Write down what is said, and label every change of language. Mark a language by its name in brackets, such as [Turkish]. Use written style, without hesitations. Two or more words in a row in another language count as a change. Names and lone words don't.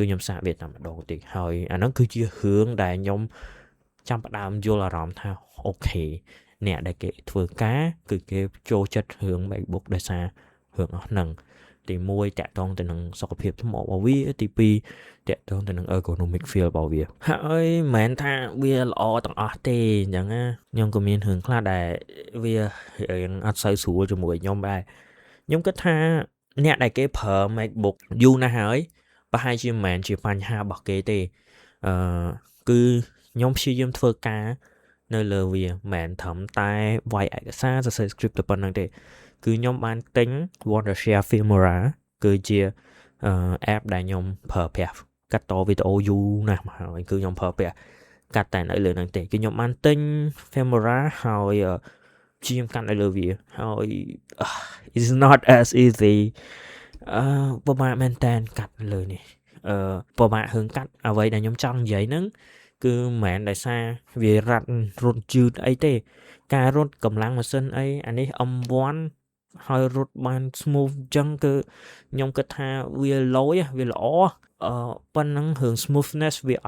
[Khmer] ខ្ញុំសាកវាតែម្ដងទេហើយអាហ្នឹងគឺជារឿងដែលខ្ញុំចាំផ្ដើមយល់អារម្មណ៍ថាអូខេអ្នកដែលគេធ្វើការគឺគេចូលចិត្តរឿង MacBook ដោយ សាររឿងអស់ហ្នឹងទី1តាក់ទងទៅនឹងសុខភាពថ្មរបស់វាទី2តាក់ទងទៅនឹង [English] ergonomic feel [Khmer] របស់វា ហើយមិនមែនថាវាល្អទាំងអស់ទេអញ្ចឹងណាខ្ញុំក៏មានរឿងខ្លះដែលវារៀងអត់សូវស្រួលជាមួយខ្ញុំដែរខ្ញុំគិតថាអ្នកដែលគេប្រើ MacBook យូរណាស់ហើយប្រហែលជាមិនមែនជាបញ្ហារបស់គេទេគឺខ្ញុំព្យាយាមធ្វើការនៅលើវាមិនត្រឹមតែវាយឯកសារសរសេរ script ទៅប៉ុណ្្នឹងទេគឺខ្ញុំបានទិញ Wondershare Filmora គឺជា app ដែលខ្ញុំប្រើប្រាស់កាត់តវីដេអូយូរណាស់មកហើយគឺខ្ញុំប្រើប្រាស់កាត់តែនៅលើហ្នឹងទេគឺខ្ញុំបានទិញ Filmora ហើយព្យាយាមកាត់នៅលើវាហើយ [English] it's not as easy [Khmer] ពិបាកមែនតើកាត់លើនេះពិបាករឿងកាត់អ្វីដែលខ្ញុំចង់និយាយហ្នឹងគឺមិនមែនដោយសារវារត់យឺតអីទេការរត់កម្លាំងម៉ាស៊ីនអីអានេះ M1 ហើយរត់បាន smooth អញ្ចឹងគឺខ្ញុំគិតថាវាលយវាល្អប៉ុណ្ណឹងរឿង smoothness វាអត់